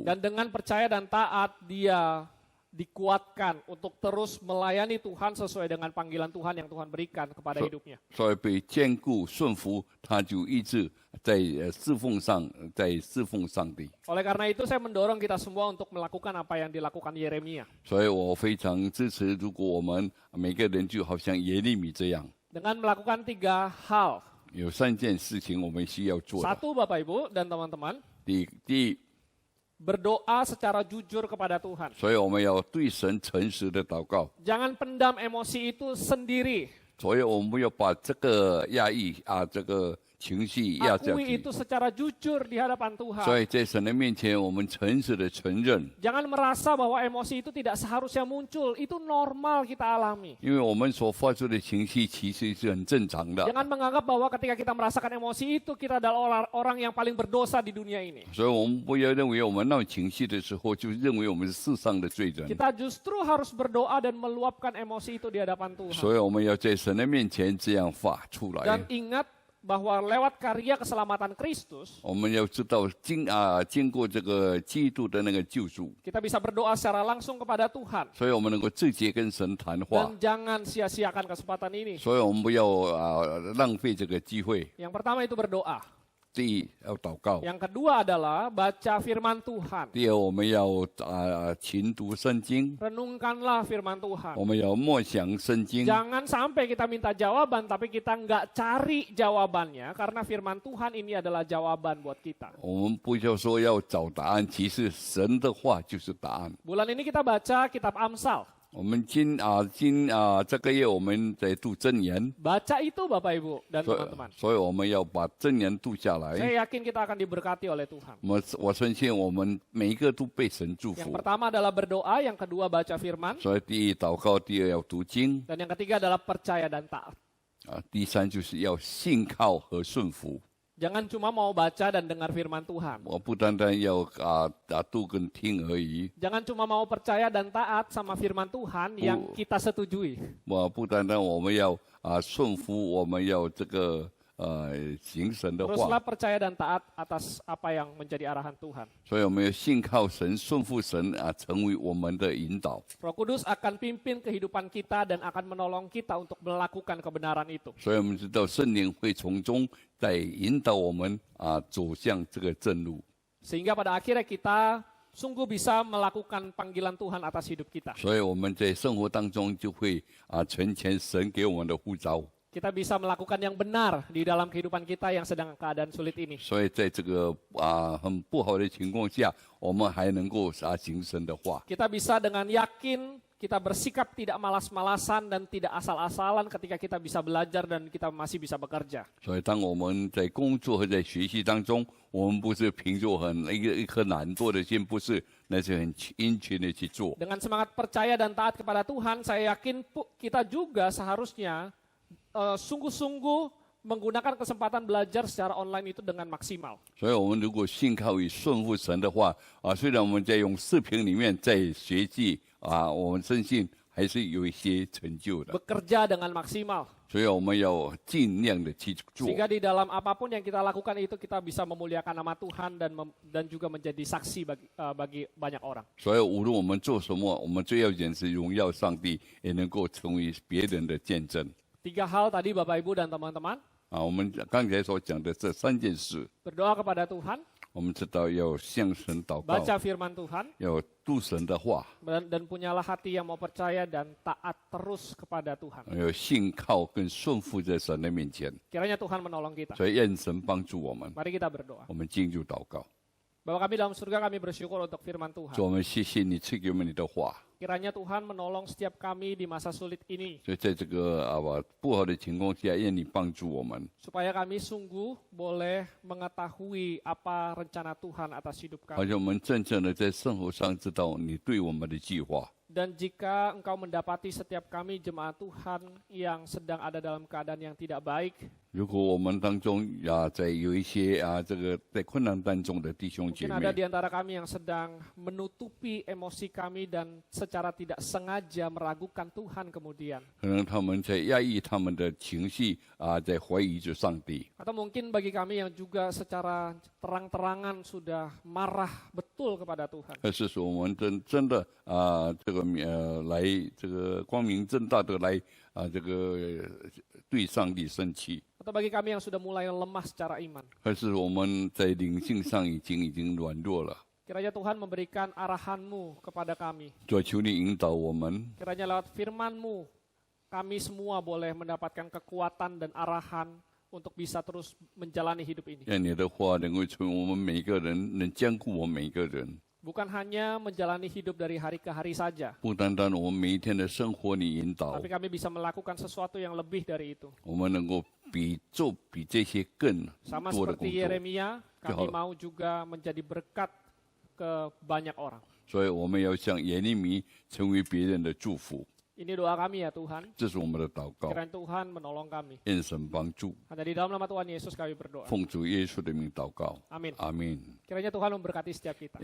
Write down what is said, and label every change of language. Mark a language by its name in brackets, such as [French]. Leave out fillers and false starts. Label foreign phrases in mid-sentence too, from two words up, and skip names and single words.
[Indonesian] Dan dengan percaya dan taat dia dikuatkan untuk terus melayani Tuhan sesuai dengan panggilan Tuhan yang Tuhan berikan kepada hidupnya. [Chinese] 所以被坚固顺服，他就一直在侍奉上帝。 [Indonesian] Oleh karena itu saya mendorong kita semua untuk melakukan apa yang dilakukan Yeremia. [Chinese] 所以我非常支持，如果我们每个人就好像耶利米这样， [Indonesian] Dengan melakukan 3 hal. [Chinese] 有3件事情我们需要做的。 [Indonesian] Satu, Bapak Ibu dan teman-teman, [Chinese] 第一， [Indonesian] berdoa secara jujur kepada Tuhan. [Chinese] 所以我们要对神诚实的祷告。 [Indonesian] Jangan pendam emosi itu sendiri. [Chinese] 所以我们不要把这个压抑这个情绪压下 [Indonesian] Akui [Chinese] 去。 [Indonesian] itu secara jujur di hadapan [Chinese] 所 [Indonesian] Tuhan. [Chinese] 以在神的面前，我们诚实的承认， [Indonesian] Jangan merasa bahwa emosi itu tidak seharusnya muncul. Itu normal kita alami. [Chinese] 因为我们所发出的情绪其实是很正常的。 [Indonesian] Jangan menganggap bahwa ketika kita merasakan emosi itu kita adalah orang yang paling berdosa di dunia ini. [Chinese] 所以我们不要认为我们闹情绪的时候，就认为我们是世上的罪人。 [Indonesian] Kita justru harus berdoa dan meluapkan emosi itu di hadapan Tuhan. [Chinese] 所以我们要在神的面前这样发出来 [Indonesian] Dan。ingat bahwa lewat karya keselamatan Kristus, [Chinese] 我们要知道经过这个基督的那个救赎， [Indonesian] kita bisa berdoa secara langsung kepada Tuhan. [Chinese] 所以我们能够直接跟神谈话。 [Indonesian] Dan jangan sia-siakan kesempatan ini. [Chinese] 所以我们不要浪费这个机会。 [Indonesian] Yang pertama itu berdoa. [Chinese] 第一要祷告， [Indonesian] Yang kedua adalah baca firman Tuhan. [Chinese] 第二我们要勤读圣经， [Indonesian] Renungkanlah firman Tuhan. [Chinese] 我们要默想圣经。 [Indonesian] Jangan sampai kita minta jawaban tapi kita nggak cari jawabannya karena firman Tuhan ini adalah jawaban buat kita. [Chinese] 我们不要说要找答案，其实神的话就是答案。 [Indonesian] Bulan ini kita baca kitab Amsal. [Chinese] 我们这个月我们在读箴言， [Indonesian] Baca itu Bapak Ibu dan [Chinese] 所以 [Indonesian] teman-teman. [Chinese] 所以我们要把箴言读下来。 [Indonesian] Saya yakin kita akan diberkati oleh Tuhan. [Chinese] 我相信我们每一个都被神祝 [Indonesian] Yang [Chinese] 福。 [Indonesian] pertama adalah berdoa, yang kedua baca firman, [Chinese] 所以第一祷告，第二要读经， [Indonesian] dan yang ketiga adalah percaya dan taat. [Chinese] 第三就是要信靠和顺服。 [Indonesian] Jangan cuma mau baca dan dengar firman Tuhan. [Chinese] 我不单单要读跟听而已， [Indonesian] Jangan cuma mau percaya dan taat sama firman Tuhan yang kita setujui. [Chinese] 我不单单我们要顺服，我们要这个行神的 [Indonesian] Teruslah [Chinese] 话， [Indonesian] percaya dan taat atas apa yang menjadi arahan Tuhan. [Chinese] 所以我们要信靠神，顺服神成为我们的引导。 [Indonesian] Roh Kudus akan pimpin kehidupan kita dan akan menolong kita untuk melakukan kebenaran itu. [Chinese] 所以我们知道圣灵会从中在引导我们走向这个正路。 [Indonesian] Sehingga pada akhirnya kita sungguh bisa melakukan panggilan Tuhan atas hidup kita. [Chinese] 所以我们在生活当中就会成全神给我们的呼召。 [Indonesian] Kita bisa melakukan yang benar di dalam kehidupan kita yang sedang keadaan sulit ini. [Chinese] 所以在这个很不好的情况下，我们还能够行神的话。 [Indonesian] Kita bisa dengan yakin kita bersikap tidak malas-malasan dan tidak asal-asalan ketika kita bisa belajar dan kita masih bisa bekerja. [Chinese] 所以当我们在工作和在学习当中，我们不是凭着一颗懒惰的心，不是，那是很殷勤的去做。 [Indonesian] Dengan semangat percaya dan taat kepada Tuhan, saya yakin kita juga seharusnya sungguh-sungguh menggunakan kesempatan belajar secara online itu dengan maksimal. [Chinese] 所以我们如果信靠与顺服神的话，虽然我们在用视频里面在学习我们相信还是有一些成就的。 [Indonesian] Bekerja dengan maksimal. [Chinese] 所以我们要尽量的去做。 [Indonesian] Sehingga di dalam apapun yang kita lakukan itu kita bisa memuliakan nama Tuhan dan juga menjadi saksi bagi banyak orang. [Chinese] 所以无论我们做什么，我们最要紧是荣耀上帝，也能够成为别人的见证。 [Indonesian] Tiga hal tadi Bapak Ibu dan teman-teman. [Chinese] 我们刚才所讲的这3件事， [Indonesian] Berdoa kepada Tuhan, [Chinese] 我们知道要向神祷告， [Indonesian] baca firman Tuhan, [Chinese] 要读神的话， [Indonesian] dan punyalah hati yang mau percaya dan taat terus kepada Tuhan. [Chinese] 要信靠跟顺服在神的面前。 [Indonesian] Kiranya Tuhan menolong kita. [Chinese] 所以愿神帮助我们。 [Indonesian] Mari kita berdoa. [Chinese] 我们进入祷告， [Indonesian] Bapa kami dalam surga, kami bersyukur untuk firman Tuhan. [Chinese] 主，我们谢谢你赐给我们你的话。 [Indonesian] Kiranya Tuhan menolong setiap kami di masa sulit ini. [Chinese] 所以在这个不好的情况下，愿你帮助我们， [Indonesian] Supaya kami sungguh boleh mengetahui apa rencana Tuhan atas hidup [Chinese] 好 [Indonesian] kami. [Chinese] 像我们真正的在生活上知道你对我们的计划。 [Indonesian] Dan jika engkau mendapati setiap kami jemaat Tuhan yang sedang ada dalam keadaan yang tidak baik, [Chinese] 如果我们当中在有一些这个在困难当中的弟兄姐 [Indonesian] mungkin ada [Chinese] 妹， [Indonesian] di antara kami yang sedang menutupi emosi kami dan secara tidak sengaja meragukan Tuhan kemudian. [Chinese] 可能他们在压抑他们的情绪在怀疑着上帝。 [Indonesian] Atau mungkin bagi kami yang juga secara terang-terangan sudah marah betul kepada Tuhan. [Chinese] 但是说我们真的这个来这个光明正大的来这个对上帝生气。 [Indonesian] Atau bagi kami yang sudah mulai lemah secara iman. [Chinese] 可是我们在灵性上已经软弱了。 [Indonesian] Kiranya Tuhan memberikan arahan-Mu kepada kami. [Chinese] 主，求你引导我们， [Indonesian] Kiranya lewat firman-Mu, kami semua boleh mendapatkan kekuatan dan arahan untuk bisa terus menjalani hidup ini. [Chinese] 让你的话能够成为我们每一个人，能兼顾我们每一个人。 [Indonesian] Bukan hanya menjalani hidup dari hari ke hari saja, [Chinese] 不单单我们每一天的生活你引导 [Indonesian] tapi，kami bisa melakukan sesuatu yang lebih dari itu. [Chinese] 我们能够做比这些更 [Indonesian] Sama [Chinese] 多的工 [Indonesian] seperti [Chinese] 作。 [Indonesian] Yeremia, kami Jawab. mau juga menjadi berkat ke banyak orang. [Chinese] 所以我们要像耶利米成为别人的祝福， [Indonesian] Ini doa kami ya Tuhan. [Chinese] 这是我们的祷告。 [Indonesian] Kiranya Tuhan menolong kami. [Chinese] 愿神帮助， [Indonesian] Hanya di dalam nama Tuhan Yesus kami berdoa. [Chinese] 奉主耶稣的名祷告， [Indonesian] Amin. [Chinese] 阿门。 [Indonesian] Kiranya Tuhan memberkati setiap kita.